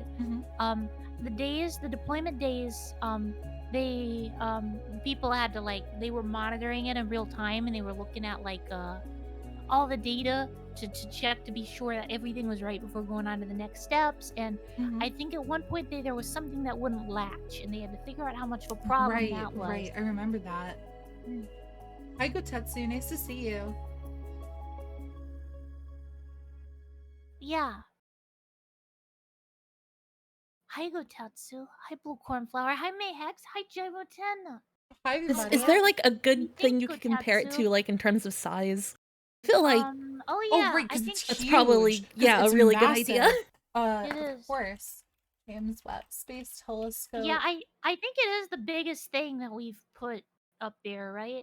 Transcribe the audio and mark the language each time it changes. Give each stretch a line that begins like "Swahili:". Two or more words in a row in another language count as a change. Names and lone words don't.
English: The deployment days, they people had to like, they were monitoring it in real time, and they were looking at like all the data to check to be sure that everything was right before going on to the next steps. And I think at one point there was something that wouldn't latch, and they had to figure out how much of a problem that was. Right, I remember that. Hi Gotetsu, nice to see you. Yeah. Hi Gotetsu. Hi Blue Cornflower. Hi Mayhex. Hi Gyro10. Hi everybody. Is there like a good thing you could compare it to, like in terms of size? I feel like oh yeah, oh right, I because think it's that's huge, probably it's a really massive. good idea. It is. Of course. James Webb Space Telescope. Yeah, I think it is the biggest thing that we've put up there, right?